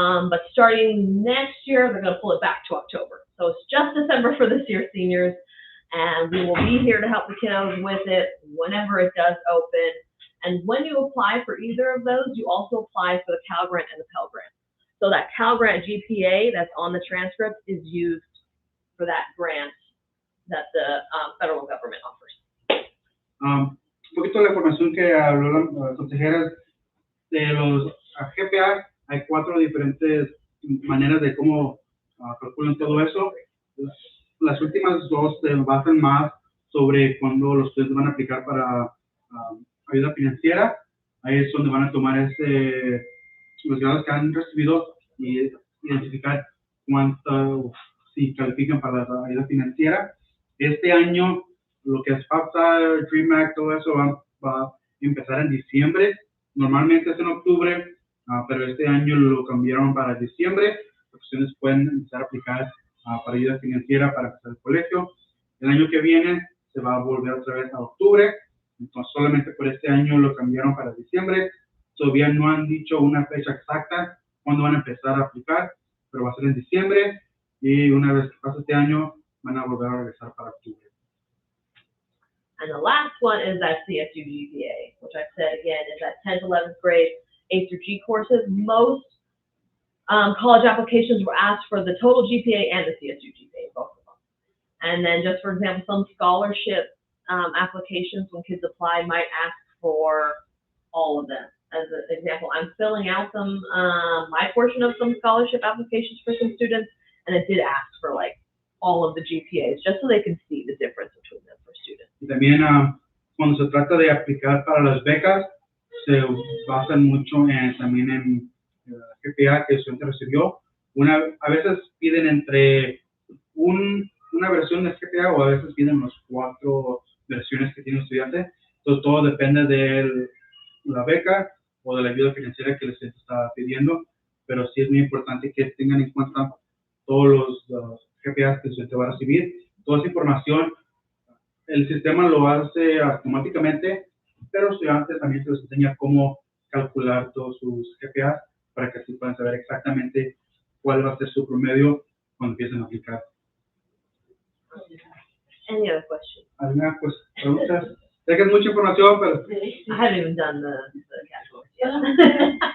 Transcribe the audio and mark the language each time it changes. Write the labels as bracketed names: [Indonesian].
[English] But starting next year, they're going to pull it back to October. So it's just December for this year's seniors, and we will be here to help the kiddos with it whenever it does open. And when you apply for either of those, you also apply for the Cal Grant and the Pell Grant. So that Cal Grant GPA that's on the transcript is used for that grant that the federal government offers. [Spanish] Un poquito de la información que habló la consejera de los GPA. Hay 4 diferentes maneras de cómo calculan todo eso. Las últimas 2 se basan más sobre cuando los estudiantes van a aplicar para ayuda financiera. Ahí es donde van a tomar los grados que han recibido y identificar cuánto, si califican para la ayuda financiera. Este año, lo que es FAFSA, Dream Act, todo eso va a empezar en diciembre. Normalmente es en octubre, pero este año lo cambiaron para diciembre. Los estudiantes pueden empezar a aplicar para ayuda financiera para empezar el colegio. El año que viene se va a volver otra vez a octubre. Entonces, solamente por este año lo cambiaron para diciembre. Todavía no han dicho una fecha exacta cuándo van a empezar a aplicar, pero va a ser en diciembre. Y una vez que pase este año, van a volver a regresar para octubre. [English] And the last one is that CSU GPA, which I said again is that 10th, 11th grade A through G courses. Most college applications were asked for the total GPA and the CSU GPA, both of them. And then just for example, some scholarship applications when kids apply might ask for all of them. As an example, I'm filling out some my portion of some scholarship applications for some students, and it did ask for like all of the GPAs, just so they can see the difference between them for students. [Spanish] Y también cuando se trata de aplicar para las becas, se basan mucho también en GPA que el estudiante recibió. A veces piden entre una versión de GPA o a veces piden las 4 versiones que tiene el estudiante. Entonces todo depende de la beca o de la ayuda financiera que el estudiante está pidiendo, pero sí es muy importante que tengan en cuenta todos los GPAs que el estudiante va a recibir. Toda esa información, el sistema lo hace automáticamente, pero los estudiantes también se les enseña cómo calcular todos sus GPAs para que así puedan saber exactamente cuál va a ser su promedio cuando empiecen a aplicar. [English] Any other questions? [Spanish] ¿Alguna pregunta? Sé que es mucha información, pero... [English] I haven't even done the categories yet.